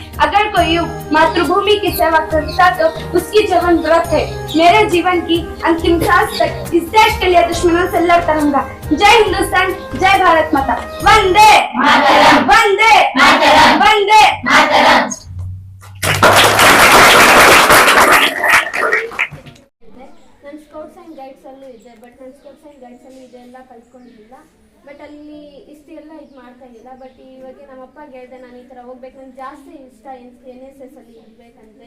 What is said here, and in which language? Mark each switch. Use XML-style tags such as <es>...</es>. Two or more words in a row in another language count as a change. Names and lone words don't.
<hi>अगर कोई मातृभूमि की सेवा करता तो उसकी जीवन व्यर्थ है। मेरे जीवन की अंतिम सांस तक इस देश के लिए दुश्मनों से लड़ता रहूंगा। जय हिंदुस्तान, जय भारत माता। वंदे मातरम, वंदे मातरम, वंदे मातरम।</hi> <kn>ನಾನು ಸ್ಕೌಟ್ಸ್ ಆ್ಯಂಡ್ ಗೈಡ್ಸಲ್ಲೂ ಇದೆ, ಬಟ್ ನಾನು ಸ್ಕೌಟ್ಸ್ ಆ್ಯಂಡ್ ಗೈಡ್ಸಲ್ಲಿ ಇದೆಲ್ಲ ಕಲ್ತ್ಕೊಂಡಿರಲಿಲ್ಲ. ಬಟ್ ಅಲ್ಲಿ ಇಷ್ಟೆಲ್ಲ ಇದು ಮಾಡ್ತಾ ಇದ್ದಿಲ್ಲ. ಬಟ್ ಇವಾಗ ನಮ್ಮಪ್ಪ ಹೇಳಿದೆ ನಾನು ಈ ಥರ ಹೋಗ್ಬೇಕು, ನನಗೆ ಜಾಸ್ತಿ ಇಷ್ಟ NSS ಅಲ್ಲಿ ಇರಬೇಕಂದ್ರೆ.</kn>